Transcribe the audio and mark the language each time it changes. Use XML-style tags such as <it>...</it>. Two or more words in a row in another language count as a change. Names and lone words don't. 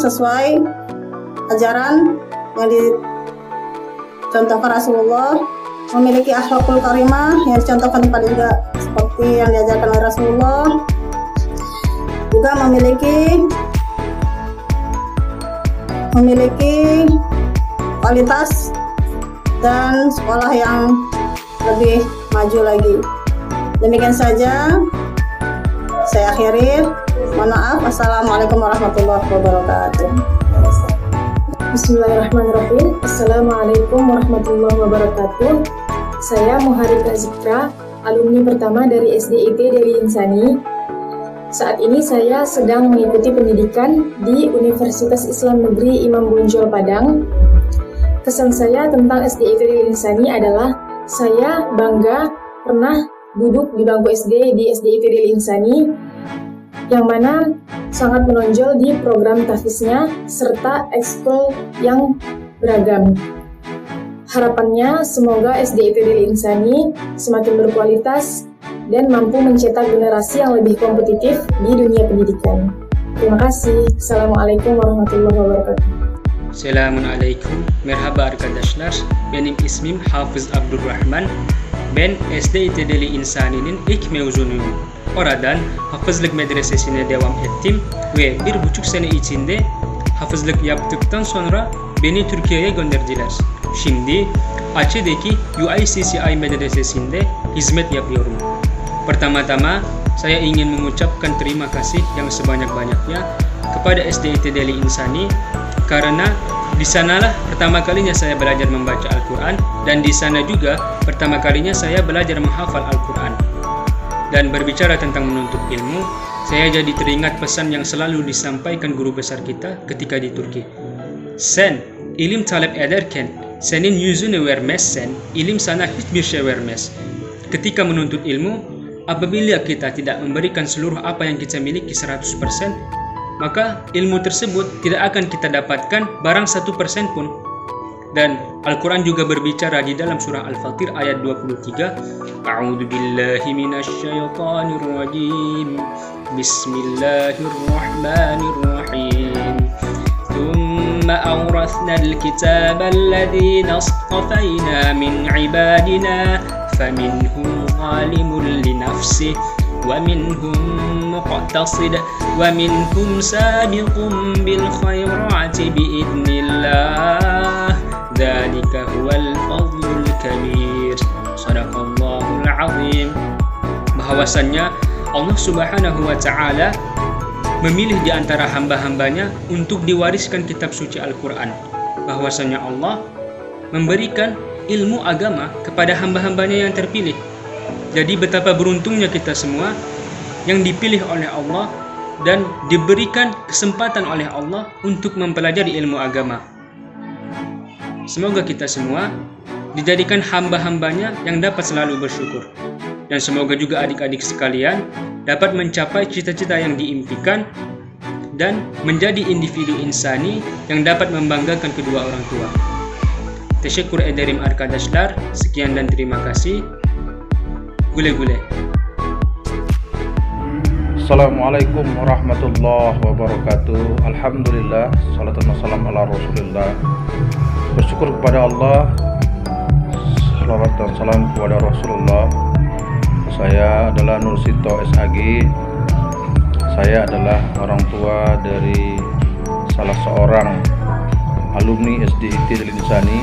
<id>sesuai ajaran yang dicontohkan Rasulullah, memiliki</id> <ar>الأخلاق الكريمة</ar> <id>yang dicontohkan kepada juga seperti yang diajarkan oleh Rasulullah, juga memiliki kualitas dan sekolah yang lebih maju lagi. Demikian saja saya akhiri. Mohon maaf.</id> <ar>السلام عليكم ورحمة الله وبركاته. بسم الله الرحمن الرحيم. السلام عليكم ورحمة الله وبركاته.</ar> <id>Saya Muharikah Zikra, alumni pertama dari SDIT Deli Insani. Saat ini saya sedang mengikuti pendidikan di Universitas Islam Negeri Imam Bonjol Padang. Kesan saya tentang SDIT Deli Insani adalah saya bangga pernah duduk di bangku SD di SDIT Deli Insani, yang mana sangat menonjol di program tahfiznya serta ekskul yang beragam. Harapannya semoga SDIT Deli Insani semakin berkualitas dan mampu mencetak generasi yang lebih kompetitif di dunia pendidikan. Terima kasih.</id> <ar>السلام عليكم ورحمة الله وبركاته.</ar> <tr>Selamun Aleyküm. Merhaba arkadaşlar. Benim ismim Hafız Abdurrahman. Ben SDİT Deli İnsani'nin ilk mezunuyum. Oradan hafızlık medresesine devam ettim ve 1,5 sene içinde hafızlık yaptıktan sonra beni Türkiye'ye gönderdiler. Şimdi Aceh'deki UICCI medresesinde hizmet yapıyorum.</tr> <id>Pertama-tama, saya ingin mengucapkan terima kasih yang sebanyak-banyaknya kepada SDIT Deli Insani karena di sanalah pertama kalinya saya belajar membaca Al-Quran dan di sana juga pertama kalinya saya belajar menghafal Al-Quran. Dan berbicara tentang menuntut ilmu, saya jadi teringat pesan yang selalu disampaikan guru besar kita ketika di Turki.</id> <tr>Sen ilim talep ederken senin yüzüne vermezsen ilim sana hiçbir şey vermez.</tr> <id>Ketika menuntut ilmu, apabila kita tidak memberikan seluruh apa yang kita miliki 100%, maka ilmu tersebut tidak akan kita dapatkan barang 1% pun. Dan Al-Quran juga berbicara di dalam surah Al-Fatir ayat 23,</id> <ar>أعوذ بالله من الشيطان الرجيم. بسم الله الرحمن الرحيم. ثم أورثنا الكتاب الذين اصطفينا من عبادنا فمنهم ظالم لنفسه ومنهم مقتصد ومنهم سابق بالخيرات بإذن الله. ذلك هو الفضل الكبير. صدق الله العظيم.</ar> <id>Bahwasannya Allah</id> <ar>سبحانه وتعالى</ar> <id>memilih di antara hamba-hambanya untuk diwariskan kitab suci Al-Quran. Bahwasannya Allah memberikan ilmu agama kepada hamba-hambanya yang terpilih. Jadi betapa beruntungnya kita semua yang dipilih oleh Allah dan diberikan kesempatan oleh Allah untuk mempelajari ilmu agama. Semoga kita semua dijadikan hamba-hambanya yang dapat selalu bersyukur. Dan semoga juga adik-adik sekalian dapat mencapai cita-cita yang diimpikan dan menjadi individu insani yang dapat membanggakan kedua orang tua.</id> <tr>Teşekkür ederim arkadaşlar.</tr> <id>Sekian dan terima kasih.</id> <tr>Gule-gule.</tr> <ar>السلام عليكم ورحمة الله وبركاته. الحمد لله، الصلاة والسلام على رسول الله.</ar> <id>Bersyukur kepada Allah, salawat dan salam kepada Rasulullah. Saya adalah Nur Sito SAG. Saya adalah orang tua dari salah seorang alumni SDIT Deli Insani.</id>